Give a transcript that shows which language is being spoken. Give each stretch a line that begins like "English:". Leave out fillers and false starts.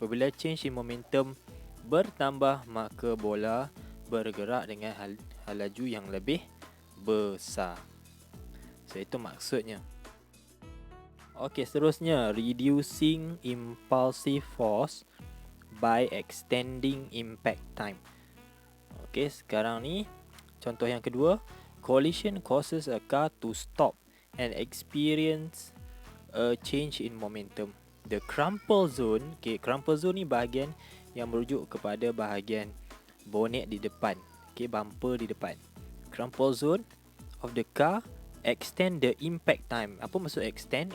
Malay: Apabila
English: change in momentum
Malay: bertambah, maka bola bergerak dengan laju yang lebih besar. So, itu maksudnya. Okey, seterusnya,
English: reducing impulsive force by extending impact time.
Malay: Okey, sekarang ni contoh yang kedua.
English: Collision causes a car to stop and experience a change in momentum. The crumple zone,
Malay: okay, crumple zone ni bahagian yang merujuk kepada bahagian bonet di depan, okay, bumper di depan.
English: Crumple zone of the car extend the impact time.
Malay: Apa maksud extend?